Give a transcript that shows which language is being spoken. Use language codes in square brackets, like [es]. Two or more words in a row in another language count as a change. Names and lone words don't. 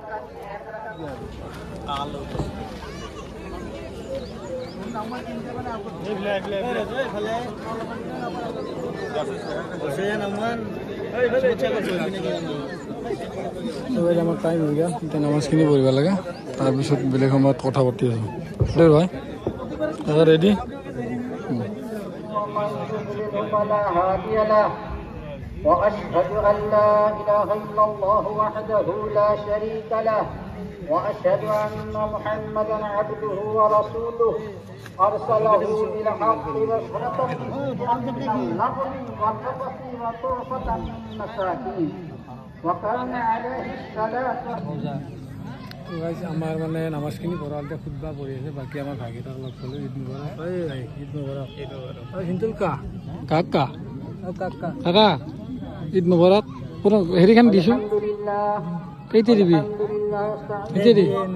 [as] আমাৰ টাইম হৈ গ'ল, এতিয়া নামাজখিনি পঢ়িব লাগে। তাৰপিছত বেলেগ সময়ত কথা পাতি আছোঁ দেই ভাই। দাদা ৰেডি? [ar] وأشهد أن لا إله إلا الله وحده لا شريك له وأشهد أن محمدا عبده ورسوله أرسله بالحق بشرة للنبر وتوفة للمساكين وكان عليه الصلاة. [as] আমাৰ মানে নামাজখিনি পঢ়াওঁতে খুদবা পঢ়ি আছে। বাকী আমাৰ ভাইকেইটাক লগ পালোঁ। [ar] عيد مبارك. عيد مبارك. [as] হিন্দুল কা কাকা কাকা [ar] عيد مبارك. [as] পুৰা হেৰিখন দিছোঁ। কেইটা দিবি? কেইটা দি?